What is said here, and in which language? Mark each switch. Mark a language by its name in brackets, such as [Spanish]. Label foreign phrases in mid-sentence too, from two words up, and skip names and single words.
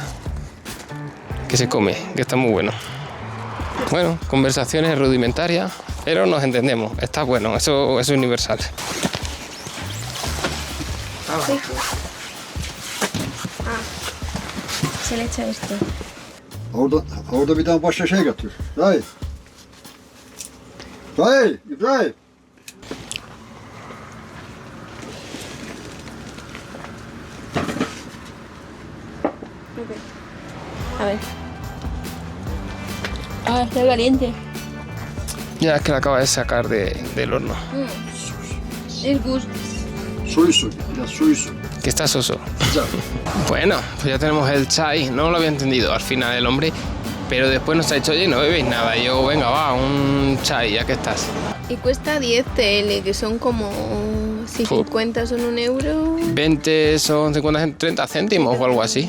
[Spanish] Que se come, que está muy bueno. Bueno, conversaciones rudimentarias, pero nos entendemos. Está bueno, eso es universal. Se le echa esto. [Turkish] Orada bir tane başka şey getir. Dayı. Dayı, İbrahim. [Spanish] A ver. Ah, está caliente. Ya es que la acaba de sacar del horno. El gusto. [Turkish] Suyu su. Biraz suyu su. [Spanish] Que está soso. [Turkish] Güzel. [Spanish] Bueno, pues ya tenemos el chai. No lo había entendido al final el hombre. Pero después nos ha dicho, oye, no bebéis nada. Y yo, venga, va, un chai, ya que estás. Y cuesta 10 TL, que son como... Si 50 son 1 euro. 20 son 50, 30 céntimos o algo así.